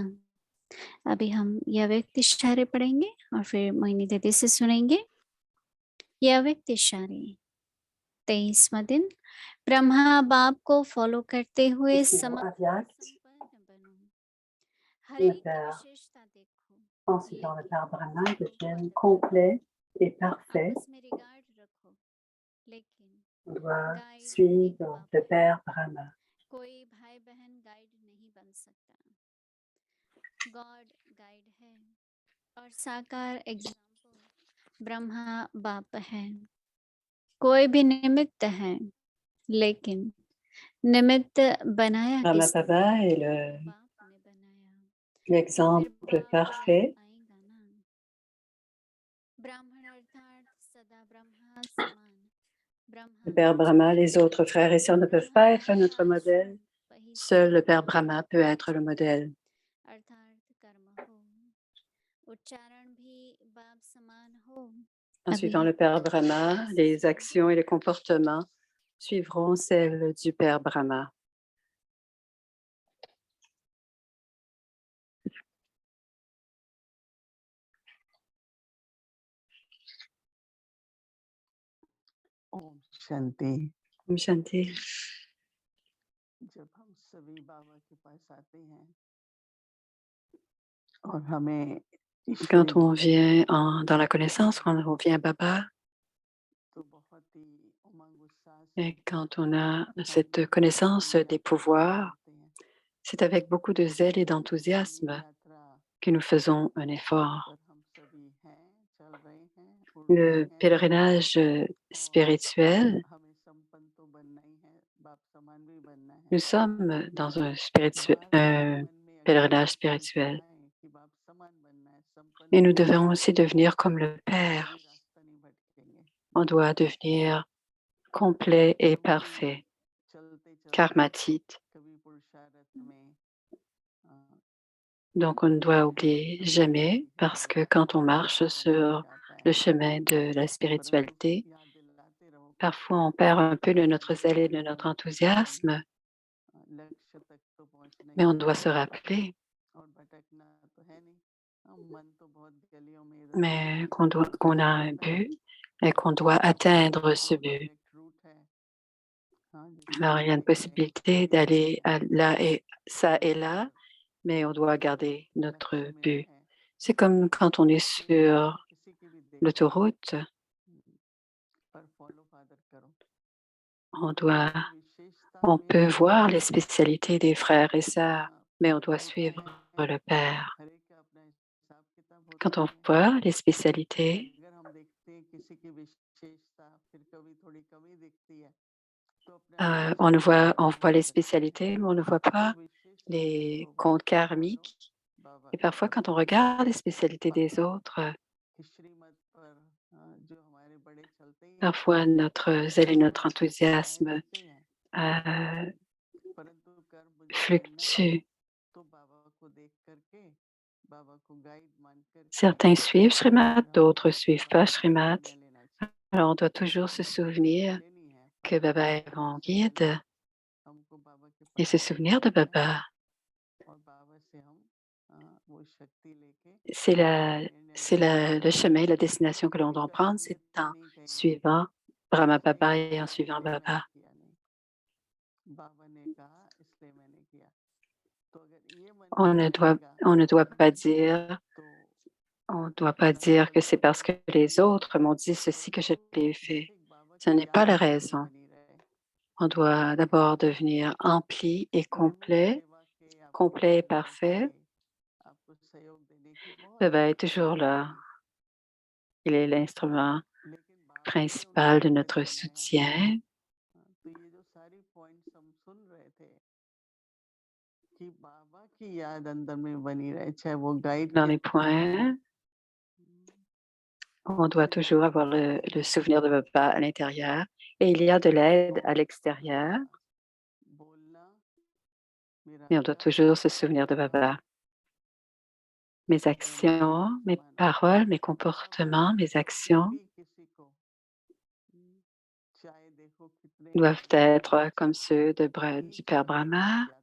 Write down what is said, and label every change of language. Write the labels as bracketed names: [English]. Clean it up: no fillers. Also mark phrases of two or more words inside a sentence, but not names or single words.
[Hindi] अभी हम यह व्यक्त इशारे पढ़ेंगे और फिर मोहिनी दीदी से सुनेंगे। यह व्यक्त इशारे 23वां दिन। ब्रह्मा बाप को फॉलो करते हुए Avyakt, संपन्न बनो। हर [French] le [Hindi] एक की [French] Père, [Hindi] विशेषता देखो, [French] en suivant le [Hindi] लेकिन [French] Père Brahma, [Hindi] सबको [French] deviennent [Hindi] अद्भुत बनाओ। [French] complets et parfaits. [Hindi] आपस में रिगार्ड रखो, लेकिन [French] On doit [Hindi] गाइड एक [French] suivre [Hindi] बाप [French] le [Hindi] है। [French] Père Brahma. [Hindi] कोई भाई बहन गाइड नहीं बन सकता। [English] God guide [Hindi] है और साकार एग्जाम्पल ब्रह्मा बाप है। कोई भी निमित्त है, लेकिन निमित्त बनाया Brahma किसने? [French] Baba est [Hindi] बाप ने बनाया। तो फिर [French] l'exemple [Hindi] बाप याद [French] parfait. [Hindi] आएगा ना। ब्राह्मण अर्थात सदा ब्रह्मा समान। [French] Le [Hindi] ब्रह्मा [French] Père [Hindi] का [French] Brahma, [Hindi] चरण [French] les autres frères et sœurs ne peuvent [Hindi] ब्रह्मा [French] pas [Hindi] बाप [French] être [Hindi] का [French] notre [Hindi] आश्रम [French] modèle. [Hindi] वही [French] Seul le Père [Hindi] स्थान [French] Brahma peut être le modèle. [Hindi] अर्थात कर्म हो। उच्चारण भी बाप समान हो। [French] En [Hindi] अभी [French] suivant le Père Brahma, [Hindi] इसे [French] les [Hindi] सुनेंगे। [French] actions et les comportements suivront celles du Père Brahma. [Hindi] ओम शांति। Om Shanti. जब हम सभी बाबा के पास आते हैं और हमें ईश्वरी [French] Quand on [Hindi] ज्ञान [French] vient [Hindi] मिलता है, [French] dans la connaissance, quand on vient à Baba, [Hindi] तो बहुत ही उमंग उत्साह से [French] et quand on a [Hindi] हम [French] cette connaissance [Hindi] अपनी [French] des [Hindi] यात्रा शुरू [French] pouvoirs, [Hindi] करते हैं। [French] c'est avec beaucoup de zèle et [Hindi] अपनी [French] d'enthousiasme [Hindi] यात्रा [French] que nous faisons un effort. [Hindi] पर हम सभी हैं, चल रहे हैं, उड़ रहे [French] Le [Hindi] हैं [French] pèlerinage [Hindi] और [French] spirituel, [Hindi] हमें संपन्न तो बनना ही है, बाप समान भी बनना है। [French] nous sommes dans un [Hindi] बात हमारे मन में अगर [French] pèlerinage [Hindi] चलती [French] spirituel [Hindi] आए कि बाप समान बनना है, [French] et [Hindi] संपन्न [French] nous [Hindi] बनना [French] devons [Hindi] है, [French] aussi devenir comme le [Hindi] तो [French] Père. [Hindi] कभी रास्ता नहीं भटकेंगे। [French] On doit devenir complet et parfait, [Hindi] चलते चलते [French] karmatite. [Hindi] कभी पुरुषार्थ में [French] Donc on ne doit oublier jamais, parce que quand on marche sur le chemin de la spiritualité, [Hindi] याद दिलाते रहो कि [French] parfois on perd un peu de notre zèle et de notre enthousiasme, [Hindi] लक्ष्य तक तो पहुंचना [French] mais [Hindi] ही [French] on [Hindi] है [French] doit se rappeler [Hindi] और भटकना तो है नहीं। मन तो बहुत गलियों में इधर उधर [French] mais [Hindi] भटकता [French] qu'on a [Hindi] फिरता [French] un [Hindi] रहता है। [French] but et qu'on doit atteindre ce but. [Hindi] डायरेक्ट रूट है, जिसको [French] Alors, il y a une [Hindi] चलते गए [French] possibilité [Hindi] आगे बढ़ते [French] d'aller [Hindi] हैं। [French] là et ça et [Hindi] पर [French] là, mais on doit garder notre [Hindi] लक्ष्य मिला [French] but. [Hindi] है [French] C'est comme quand on est [Hindi] तो यात्रा [French] sur [Hindi] किसी की भी देखो [French] l'autoroute, [Hindi] पर [English] follow father [Hindi] करो। [French] on doit, [Hindi] जो विशेषता [French] on [Hindi] मेरे [French] peut [Hindi] अंदर [French] voir [Hindi] है [French] les spécialités des frères et sœurs, mais on doit [Hindi] होता [French] suivre [Hindi] है, [French] le Père. [Hindi] हर एक का अपना हिसाब किताब होता [French] Quand on [Hindi] ही है। [French] voit les spécialités, [Hindi] अगर हम देखते हैं किसी की विशेषता फिर कभी थोड़ी कमी दिखती है तो अपने आप को [French] on [Hindi] जस्टिफाई [French] voit [Hindi] नहीं [French] les [Hindi] कर सकते। [French] spécialités, mais on ne voit [Hindi] तो [French] pas [Hindi] विशेषता [French] les [Hindi] देखो, [French] comptes [Hindi] बाबा को मानो, [French] karmiques. [Hindi] बाबा [French] Et [Hindi] को [French] parfois, [Hindi] करो। [French] quand on regarde les spécialités des [Hindi] बाबा [French] autres, [Hindi] की श्रीमत पर जो हमारे बड़े चलते ही हैं, [French] parfois notre zèle et notre [Hindi] हमारे सिखाए [French] enthousiasme [Hindi] रहते हैं, euh, परंतु कर्म मुझे करना है [French] fluctuent. [Hindi] तो बाबा को देख करके, बाबा को गाइड मान करके [French] Certains suivent Srimad, [Hindi] फिर हमको [French] d'autres suivent pas [Hindi] बाबा का [French] Srimad. [Hindi] आज्ञा लेना चाहिए। [French] Alors, on doit toujours se [Hindi] आज्ञा [French] souvenir [Hindi] लेनी है, [French] que [Hindi] फॉलो [French] Baba [Hindi] फादर [French] est [Hindi] करने [French] mon [Hindi] से पहले [French] guide [Hindi] हमको बाबा के [French] et [Hindi] पास [French] se [Hindi] आना [French] souvenir de [Hindi] पड़ता है [French] Baba. [Hindi] और बाबा से हम वो शक्ति लेके [French] C'est [Hindi] निर्णय लेके [French] le chemin, la destination que l'on [Hindi] एक [French] doit prendre, c'est [Hindi] असलियत में [French] en [Hindi] नहीं कहेंगे [French] suivant Brahma [Hindi] सही [French] Baba et [Hindi] किया [French] en suivant [Hindi] इसलिए मैंने [French] Baba. [Hindi] किया नहीं, बाबा ने कहा इसलिए मैंने किया। तो अगर ये मन में रहेगा [French] On ne doit pas dire, [Hindi] तो [French] on ne doit pas dire que c'est [Hindi] चलते [French] parce que [Hindi] चलते [French] les autres m'ont dit ceci que je [Hindi] परंतु [French] l'ai fait. [Hindi] एक बाबा [French] Ce [Hindi] की [French] n'est pas [Hindi] याद [French] la [Hindi] हमारी [French] raison. [Hindi] बनी रहे। [French] On doit d'abord devenir ampli et [Hindi] कर्मठ [French] complet, [Hindi] सेवा के आपको [French] complet et [Hindi] माध्यम [French] parfait. [Hindi] से आपको सहयोग देने की बहुत [French] Baba est [Hindi] जरूरत [French] toujours [Hindi] है। [French] là. Il est l'instrument [Hindi] लेकिन बाबा ने [French] principal [Hindi] उनको [French] de [Hindi] अलग [French] notre [Hindi] बनाया। [French] soutien. [Hindi] तो ये जो सारी पॉइंट्स हम सुन रहे थे कि बाबा की याद अंदर में बनी रहे, चाहे वो गाइड [French] Dans [Hindi] के [French] les [Hindi] रूप में हो, [French] points, on doit toujours avoir le souvenir de Baba à l'intérieur et il y a de l'aide à l'extérieur. [Hindi] बोलना [French] Mais on doit toujours se souvenir de Baba. Mes actions, mes paroles, mes comportements, mes actions doivent être comme ceux du Père Brahma.